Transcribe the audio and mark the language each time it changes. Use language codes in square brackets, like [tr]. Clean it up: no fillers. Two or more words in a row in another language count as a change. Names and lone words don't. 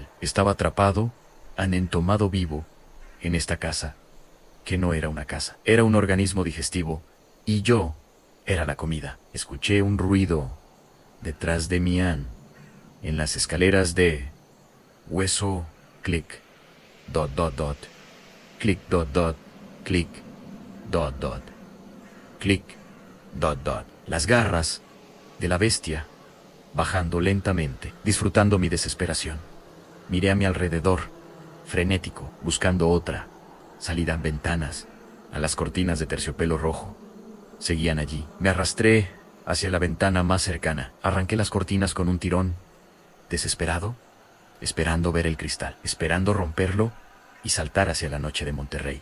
[es] Estaba atrapado, entomado vivo, en esta casa, que no era una casa. Era un organismo digestivo, y yo era la comida. Escuché un ruido detrás de mí, en las escaleras de hueso, clic, dot, dot, dot, clic, dot, dot, clic, dot, dot, clic, dot, dot. Las garras de la bestia bajando lentamente, disfrutando mi desesperación. Miré a mi alrededor, frenético, buscando otra salida. Ventanas, a las cortinas de terciopelo rojo, seguían allí. Me arrastré hacia la ventana más cercana. Arranqué las cortinas con un tirón, desesperado, esperando ver el cristal, esperando romperlo y saltar hacia la noche de Monterrey.